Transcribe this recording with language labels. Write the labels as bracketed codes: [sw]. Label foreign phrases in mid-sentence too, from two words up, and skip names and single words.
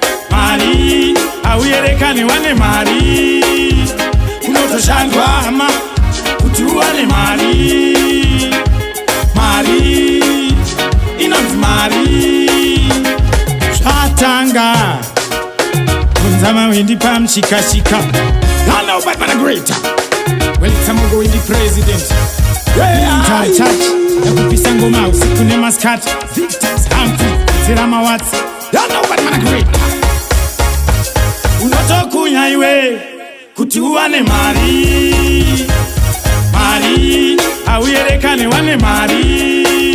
[sn] Mari, auyerekane wane mari. Kunotoshandwa, hama, kuti uwane mari. Mari, inonzi mari. Zvatanga. Bvunza mawindi pamushikashika. [en] Hello, Batman the Greater. Welcome, Mungu Windi President. Yeah. Military church. [sn] Yakupisa ngoma usiku nemasikati. Victims, Humphrey, Zera Mawatsi. [en] Hello, Batman the Greater. [sn] Unotokunya iwe, kuti uwane mari. Mari, auyerekane wane mari.